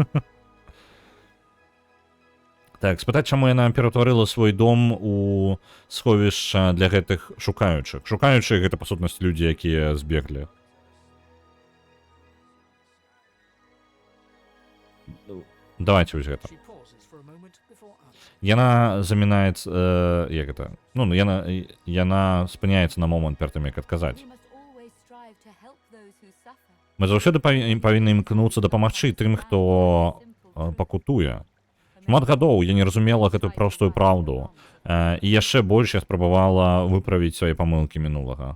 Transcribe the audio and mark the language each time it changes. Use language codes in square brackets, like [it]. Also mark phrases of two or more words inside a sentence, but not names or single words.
[be] Так, спытаць, чаму яна ператварыла свой дом у сховішча для гэтых шукаючых. Шукаючыя гэта, па сутнасці, людзі, якія збеглі. Давайте вось гэта. [en] She pauses for a moment before answering. [be] Яна замінаецца, як гэта? Ну, яна спыняецца на момант перад тым, як адказаць. Мы заўсёды павінны імкнуцца дапамагчы тым, хто пакутуе. Шмат гадоў я не разумела гэтую простую праўду, і яшчэ больш я спрабавала выправіць свае памылкі мінулага.